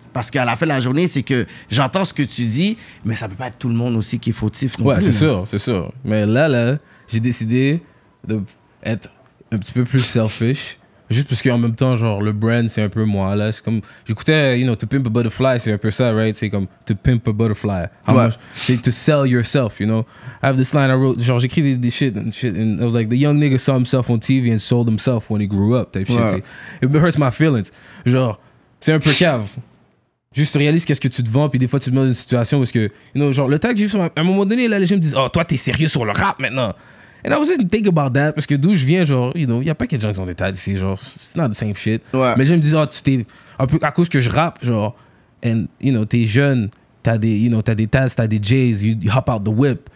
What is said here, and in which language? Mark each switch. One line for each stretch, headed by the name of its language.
French: Parce qu'à la fin de la journée, c'est que j'entends ce que tu dis, mais ça peut pas être tout le monde aussi qui est fautif non Ouais, plus. c'est sûr. Mais là, j'ai décidé de être un petit peu plus selfish. Juste parce qu'en même temps, genre, le brand, c'est un peu moi, là. C'est comme... J'écoutais, To Pimp a Butterfly, c'est un peu ça, right? C'est comme, to pimp a butterfly.
English: C'est to sell yourself, I have this line I wrote,
French: genre, j'écris des shit,
English: and I was like, the young nigga saw himself on TV and sold himself when he grew up, type shit. It hurts my feelings.
French: Genre, c'est un peu cave. Juste réalise qu'est-ce que tu te vends, puis des fois, tu te mets dans une situation parce que, genre, le tag, juste, à un moment donné, là, les gens me disent, oh, toi, t'es sérieux sur le rap maintenant.
English: And I was just thinking about that,
French: parce que d'où je viens, genre, y a pas que de gens qui ont des tags ici, genre,
English: it's not the same shit.
French: Ouais. Mais les gens me disent, oh, tu t'es, un peu à cause que je rappe, genre, and, t'es jeune, t'as des tags, t'as des J's,
English: you hop out the whip.